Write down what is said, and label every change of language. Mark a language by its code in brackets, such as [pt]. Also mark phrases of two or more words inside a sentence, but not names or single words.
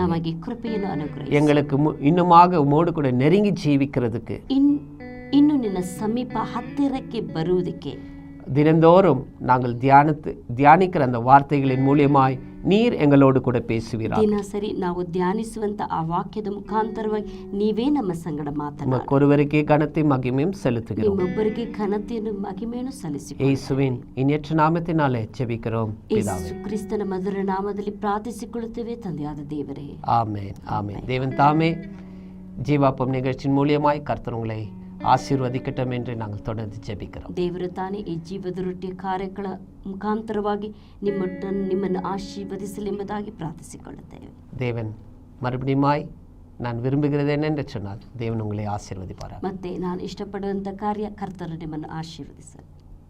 [kn] ನಮಗೆ ಕೃಪೆಯನ್ನು ಅನುಗ್ರಹಿಸಿ. [ta] எங்களுக்கு இன்னுமாக உமோடு கூட நெருங்கி ஜீவிக்கிறதுக்கு, [kn] ಇನ್ನು ನಿನ್ನ ಸಮೀಪ ಹತ್ತಿರಕ್ಕೆ ಬರುವುದಕ್ಕೆ, [ta] தினந்தோறும் நாங்கள் தியானிக்கிற அந்த வார்த்தைகளின் மூலியமாய் நீர் எங்களோடு கூட பேசுவீராக. [kn] ದಿನಸರಿ ನಾವು ಧ್ಯಾನಿಸುವಂತ ಆ ವಾಕ್ಯದ ಮುಖಾಂತರವಾಗಿ ನೀವೇ ನಮ್ಮ ಸಂಗಡ ಮಾತನಾಡಿ [ta] ஒருவருக்கே கனத்தையும் மகிமையும் செலுத்துகிறோம். [kn] ನಿಮ್ಮೊಬ್ಬರಿಗೆ ಘನತೆಯನ್ನು ಮಹಿಮೆಯನ್ನು ಸಲ್ಲಿಸಿಕೊಳ್ಳಿ. [ta] ಯೇಸುವಿன் இனியற்ற நாமத்தினாலே ஜெபிக்கிறோம் பிதாவே. [kn] ಯೇಸು ಕ್ರಿಸ್ತನ ಮಧುರ ನಾಮದಲ್ಲಿ ಪ್ರಾರ್ಥಿಸಿಕೊಳ್ಳುತ್ತೇವೆ ತಂದೆಯಾದ ದೇವರೇ. [ta] ஆமென், ஆமென். தேவன் தாமே ஜீவாப்பம் நிகழ்ச்சியின் மூலியமாய் கர்த்தர் உங்களை ஆசீர்வதிக்கட்டும் என்று நாங்கள் தொடர்ந்து ஜெபிக்கிறோம். [kn] ದೇವರು ತಾನೇ ಈ ಜೀವದ ರೊಟ್ಟಿಯ ಕಾರ್ಯಗಳ ಮುಖಾಂತರವಾಗಿ ನಿಮ್ಮನ್ನು ಆಶೀರ್ವದಿಸಲಿ ಎಂಬುದಾಗಿ ಪ್ರಾರ್ಥಿಸಿಕೊಳ್ಳುತ್ತೇವೆ. [ta] தேவன் மறுபடியுமாய் நான் விரும்புகிறது என்னென்று சொன்னால் தேவன் உங்களை ஆசீர்வதிப்பார். [kn] ಮತ್ತೆ ನಾನು ಇಷ್ಟಪಡುವಂಥ ಕಾರ್ಯ ಕರ್ತರು ನಿಮ್ಮನ್ನು ಆಶೀರ್ವದಿಸಲಿ.